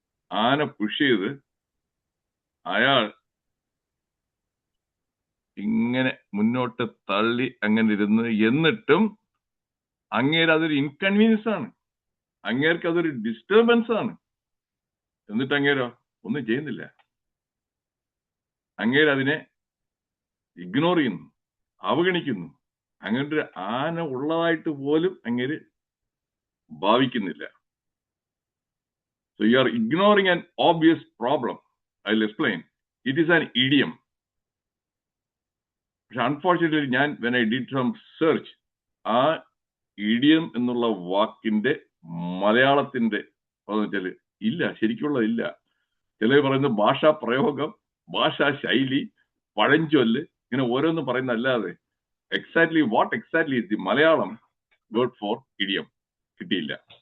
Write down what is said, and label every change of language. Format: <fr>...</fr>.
<ml>ആന പുഷ് ചെയ്ത് അയാൾ ഇങ്ങനെ മുന്നോട്ട് തള്ളി അങ്ങനെ ഇരുന്ന്, എന്നിട്ടും അങ്ങേര് അതൊരു ഇൻകൺവീനിയൻസ് ആണ്, അങ്ങേർക്ക് അതൊരു ഡിസ്റ്റർബൻസ് ആണ്. എന്നിട്ട് അങ്ങേരോ ഒന്നും ചെയ്യുന്നില്ല. അങ്ങേര് അതിനെ ഇഗ്നോർ ചെയ്യുന്നു, അവഗണിക്കുന്നു. അങ്ങനത്തെ ഒരു ആന ഉള്ളതായിട്ട് പോലും അങ്ങേര് ഭാവിക്കുന്നില്ല.</ml> <en>So you are ignoring an obvious problem. I'll explain. It is an idiom.</en> <ml>പക്ഷെ unfortunately</ml> <en>when I did some search,</en> <ml>ആ ഇഡിയം എന്നുള്ള വാക്കിന്റെ മലയാളത്തിന്റെ വെച്ചാല് ഇല്ല, ശരിക്കുള്ള ഇല്ല. ചിലർ പറയുന്നത് ഭാഷാ പ്രയോഗം, ഭാഷാ ശൈലി, പഴഞ്ചൊല്ല്, ഇങ്ങനെ ഓരോന്നും പറയുന്നതല്ലാതെ</ml> <en>exactly what exactly the Malayalam word for idiom</en> <ml>കിട്ടിയില്ല.</ml>